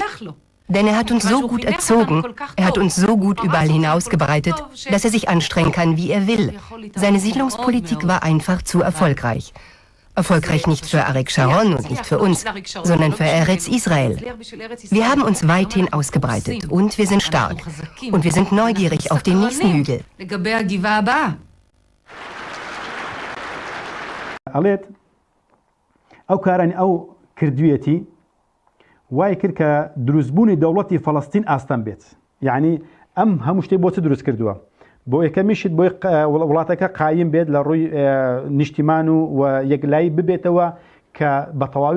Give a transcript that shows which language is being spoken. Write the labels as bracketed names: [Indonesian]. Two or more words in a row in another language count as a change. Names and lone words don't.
[German] Denn er hat uns so gut erzogen, er hat uns so gut überall hinausgebreitet, dass er sich anstrengen kann, wie er will. Seine Siedlungspolitik war einfach zu erfolgreich. Erfolgreich nicht für Arik Sharon und nicht für uns, sondern für Eretz Israel. Wir haben uns weithin ausgebreitet und wir sind stark. Und wir sind neugierig auf den nächsten Hügel. [Central Kurdish] وای کرد کە دروستبوونی دەوڵەتی فەڵەستین ئاستان بێت یعنی ئەم هەموو شتێک بۆ چ دروست کردووە بۆ یەکەمیشت بۆ وڵاتەکە قایم بێت لە ڕووی نیشتیمان و یەکلایی ببێتەوە کە بە تەواوی